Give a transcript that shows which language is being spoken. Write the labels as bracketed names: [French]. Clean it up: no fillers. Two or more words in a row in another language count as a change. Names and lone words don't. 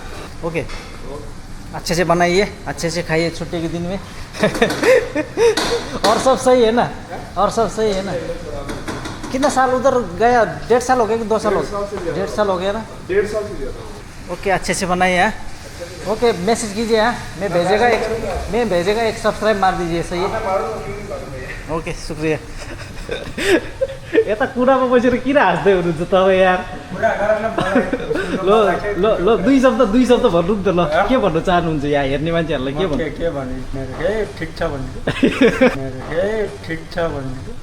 [Hindi] ओके अच्छे से बनाइए अच्छे से खाइए छुट्टी के दिन में और सब सही है ना और सब सही है ना कितना साल उधर गया 1.5 साल हो गया कि 2 साल हो गया 1.5 साल हो गया ना 1.5 साल से ज़्यादा ओके अच्छे से बनाइए हाँ ओके मैसेज कीजिए हाँ मैं भेजेगा एक सब्सक्राइब मार दीजिए सही है ओके शुक्रिया [Nepali] यता कुरामा बसेर किन हाँस्दै हुनुहुन्छ तपाईँ यार ल ल ल दुई शब्द भन्नु नि त ल के भन्नु चाहनुहुन्छ यहाँ हेर्ने मान्छेहरूलाई के भन्नु के भन्ने मेरो हे ठिक छ भन्ने मेरो हे ठिक छ भन्ने